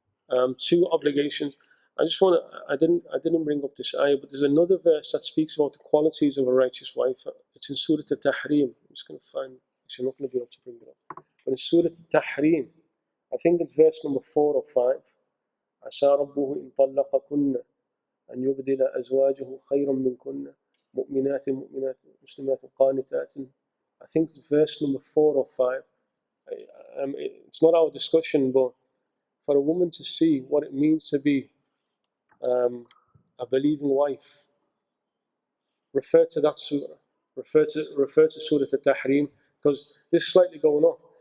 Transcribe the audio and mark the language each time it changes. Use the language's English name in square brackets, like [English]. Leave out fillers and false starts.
[English] 2 obligations. I didn't bring up this ayah, but there's another verse that speaks about the qualities of a righteous wife. It's in Surah Al-Tahrim. I'm just going to find, I'm not going to be able to bring it up. But in Surah Al-Tahrim, I think it's verse number 4 or 5. [Arabic] عسى ربه إن طلقكن أن يبدل أزواجه خيرا منكن مؤمنات مسلمات قانتات. [English] I think it's verse number 4 or 5. It's not our discussion, but for a woman to see what it means to be a believing wife, refer to that surah. Refer to Surah Al-Tahrim, because this is slightly going off.